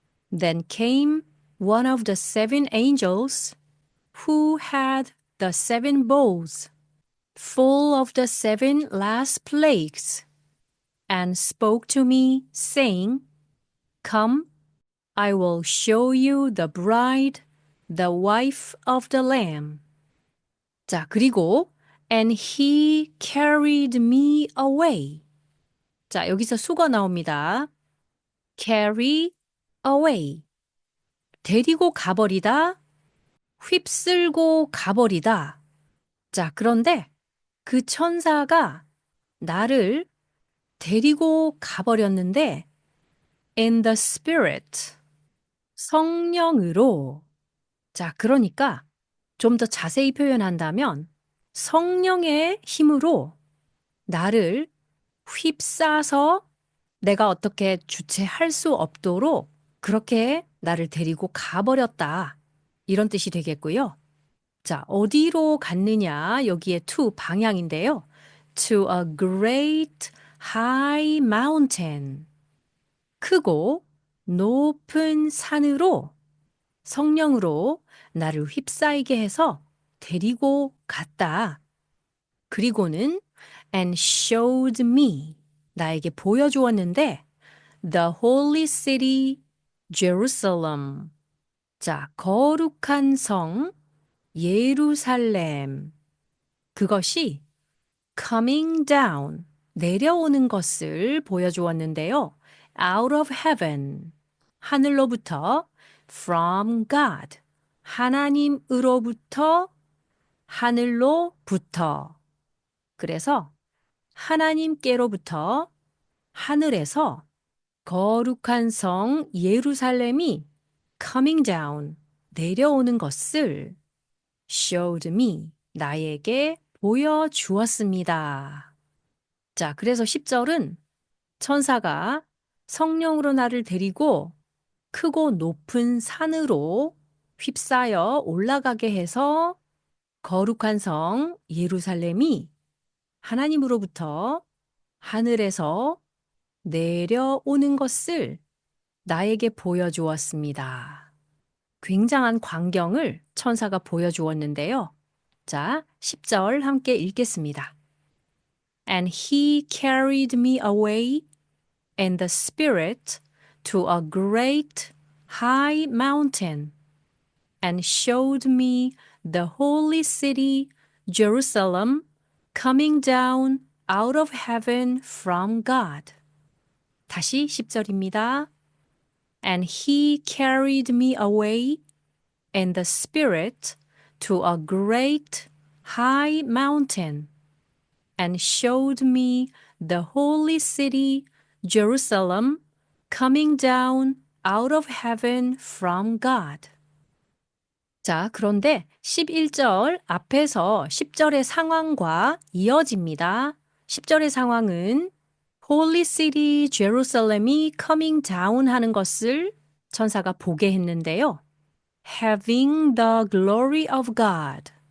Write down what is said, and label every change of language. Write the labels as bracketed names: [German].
[English] Then came one of the seven angels who had the seven bowls full of the seven last plagues and spoke to me, saying, Come, I will show you the bride, the wife of the lamb. [Korean] 자, 그리고 [English] and he carried me away. [Korean] 자, 여기서 수거 나옵니다. [English] carry away. [Korean] 데리고 가버리다, 휩쓸고 가버리다. 자, 그런데 그 천사가 나를 데리고 가버렸는데 [English] in the spirit, [Korean] 성령으로. 자, 그러니까 좀 더 자세히 표현한다면 성령의 힘으로 나를 휩싸서 내가 어떻게 주체할 수 없도록 그렇게 나를 데리고 가버렸다. 이런 뜻이 되겠고요. 자, 어디로 갔느냐? 여기에 to 방향인데요. [English] To a great high mountain. [Korean] 크고 높은 산으로 성령으로 나를 휩싸이게 해서 데리고 갔다. 그리고는 [English] and showed me. [Korean] 나에게 보여주었는데 [English] the holy city Jerusalem. [Korean] 자, 거룩한 성 예루살렘. 그것이 [English] coming down, [Korean] 내려오는 것을 보여주었는데요. [English] out of heaven, [Korean] 하늘로부터 [English] from God, [Korean] 하나님으로부터 하늘로부터. 그래서 하나님께로부터 하늘에서 거룩한 성 예루살렘이 [English] coming down, [Korean] 내려오는 것을 [English] showed me, [Korean] 나에게 보여주었습니다. 자, 그래서 10절은 천사가 성령으로 나를 데리고 크고 높은 산으로 휩싸여 올라가게 해서 거룩한 성 예루살렘이 하나님으로부터 하늘에서 내려오는 것을 나에게 보여주었습니다. 굉장한 광경을 천사가 보여주었는데요. 자, 10절 함께 읽겠습니다. [English] And he carried me away in the spirit to a great high mountain and showed me the holy city Jerusalem coming down out of heaven from God. [Korean] 다시 10절입니다. [English] And he carried me away in the spirit to a great high mountain and showed me the holy city Jerusalem coming down out of heaven from God. [Korean] 자, 그런데 11절 앞에서 10절의 상황과 이어집니다. 10절의 상황은 Holy City Jerusalem이 [English] coming down [Korean] 하는 것을 천사가 보게 했는데요. [English] Having the glory of God.